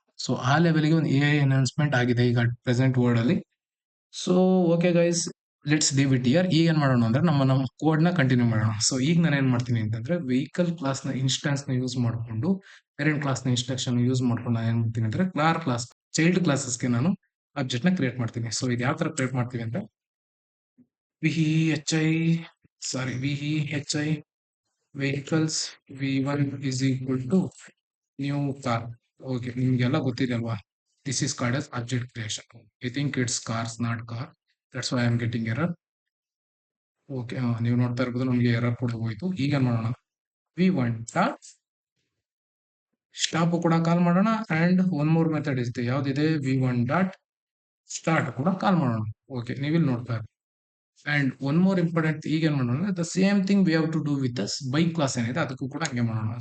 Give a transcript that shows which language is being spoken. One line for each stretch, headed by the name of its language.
Kannada: So ಆ ಲೆವೆಲ್ಗೆ ಒಂದು AI ಎನ್ಹಾನ್ಸ್ಮೆಂಟ್ ಆಗಿದೆ ಈಗ ಪ್ರೆಸೆಂಟ್ ವರ್ಲ್ಡ್ ಅಲ್ಲಿ. So okay guys,
English: Let's leave it here.
Kannada: ಈಗ ಏನ್ ಮಾಡೋಣ ಅಂದ್ರೆ ನಮ್ಮ ಕೋಡ್ ನ ಕಂಟಿನ್ಯೂ ಮಾಡೋಣ. ಸೊ ಈಗ ನಾನು ಏನ್ ಮಾಡ್ತೀನಿ ಅಂತಂದ್ರೆ ವೆಹಿಕಲ್ ಕ್ಲಾಸ್ ನ ಇನ್ಸ್ಟಾನ್ಸ್ ನ ಯೂಸ್ ಮಾಡ್ಕೊಂಡು ಪೇರೆಂಟ್ ಕ್ಲಾಸ್ ನ ಇನ್ಸ್ಟ್ರಕ್ಷನ್ ಯೂಸ್ ಮಾಡ್ಕೊಂಡು ನಾನು ಏನ್ ಮಾಡ್ತೀನಿ ಅಂದ್ರೆ ಕ್ಲಾರ್ ಕ್ಲಾಸ್ ಚೈಲ್ಡ್ ಕ್ಲಾಸಸ್ಗೆ ನಾನು ಆಬ್ಜೆಕ್ಟ್ ನ ಕ್ರಿಯೇಟ್ ಮಾಡ್ತೀನಿ. ಸೊ ಇದು ಯಾವ ತರ ಕ್ರಿಯೇಟ್ ಮಾಡ್ತೀವಿ ಅಂದ್ರೆ
English: VHI, sorry, VHI vehicles V1 is equal to new car.
Kannada: Okay, ನಿಮ್ಗೆಲ್ಲ ಗೊತ್ತಿದೆ ಅಲ್ವಾ?
English: This is called as object creation. I think it's cars, not car. That's why I'm getting error.
Kannada: Okay, ನೀವು ನೋಡ್ತಾ ಇರ್ಬೋದು ನಮಗೆ ಎರರ್ ಕೂಡ ಹೋಯ್ತು. ಈಗ ಏನ್ ಮಾಡೋಣ? V1 ಡಾಟ್ ಸ್ಟಾಪ್ ಕೂಡ ಕಾಲ್ ಮಾಡೋಣ ಅಂಡ್
English: one more method
Kannada: ಇದೆ. ಯಾವ್ದಿದೆ? V1 ಡಾಟ್ ಸ್ಟಾರ್ಟ್ ಕೂಡ ಕಾಲ್ ಮಾಡೋಣ. ಓಕೆ, ನೀವಿಲ್ಲಿ ನೋಡ್ತಾ ಇರ್ಬೋದು. ಅಂಡ್ ಒನ್ ಮೋರ್ ಇಂಪಾರ್ಟೆಂಟ್ ಈಗ ಏನ್ ಮಾಡೋಣ,
English: the same thing we have to do with this bike
Kannada: class ಏನಿದೆ ಅದಕ್ಕೂ ಕೂಡ ಹಂಗೆ ಮಾಡೋಣ.